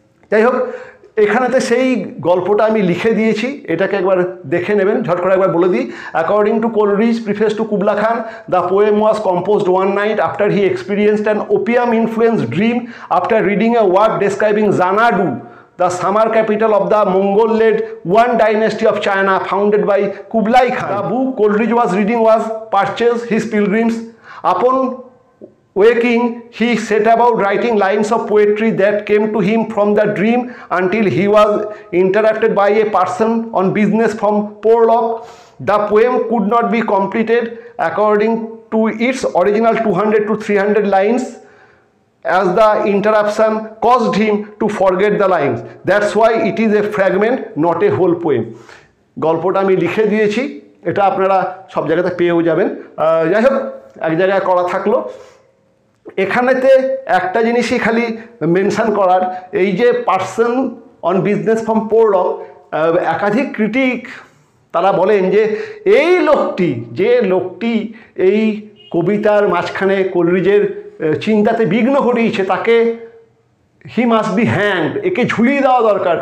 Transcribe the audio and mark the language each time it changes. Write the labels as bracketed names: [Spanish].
[Bangla] যাই হোক, এখানেতে সেই গল্পটা আমি লিখে দিয়েছি, এটাকে একবার দেখে নেবেন, ঝট করে একবার বলে দিই। [English] According to Coleridge preface to Kubla Khan, the poem was composed one night after he experienced an opium influenced dream after reading a work describing Xanadu, the summer capital of the Mongol-led one dynasty of China founded by Kublai Khan. The book Coleridge was reading was Purchase His Pilgrims. Upon waking, he set about writing lines of poetry that came to him from the dream until he was interrupted by a person on business from Porlock. The poem could not be completed according to its original 200 to 300 lines, as the interruption caused him to forget the lines. That's why it is a fragment, not a whole poem. [Bangla] গল্পটা আমি লিখে দিয়েছি, এটা আপনারা সব জায়গাতে পেয়েও যাবেন। যাই হোক, এক জায়গায় করা থাকলো। এখানেতে একটা জিনিসই খালি মেনশন করার, এই যে [English] person on business from Porlock, [Bangla] একাধিক ক্রিটিক তারা বলেন যে এই লোকটি, যে লোকটি এই কবিতার মাঝখানে কোলরিজের চিন্তাতে বিঘ্ন ঘটিয়েছে, তাকে [English] he must be hanged, [Bangla] একে ঝুলিয়ে দেওয়া দরকার।